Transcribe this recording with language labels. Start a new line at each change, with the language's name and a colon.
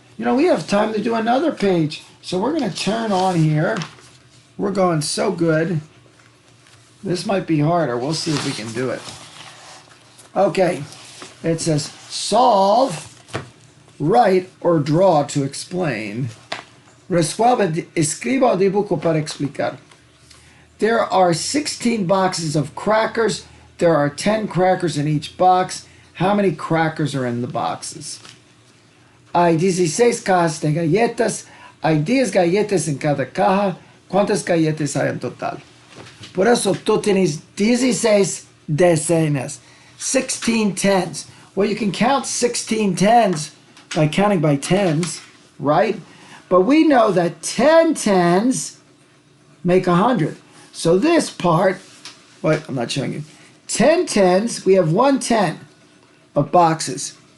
English: You know, we have time to do another page. So we're going to turn on here. We're going so good. This might be harder. We'll see if we can do it. Okay. It says solve, write, or draw to explain.
Spanish: Resuelve, escriba o dibujo para explicar.
English: There are 16 boxes of crackers. There are 10 crackers in each box. How many crackers are in the boxes?
Spanish: Hay 16 cajas de galletas. Hay 10 galletas en cada caja. ¿Cuántas galletas hay en total? Por eso tú tienes 16 decenas.
English: 16 tens. Well, you can count 16 tens by counting by tens, right? But we know that 10 tens make 100. So this part, wait, I'm not showing you. 10 tens, we have 1 10 of boxes.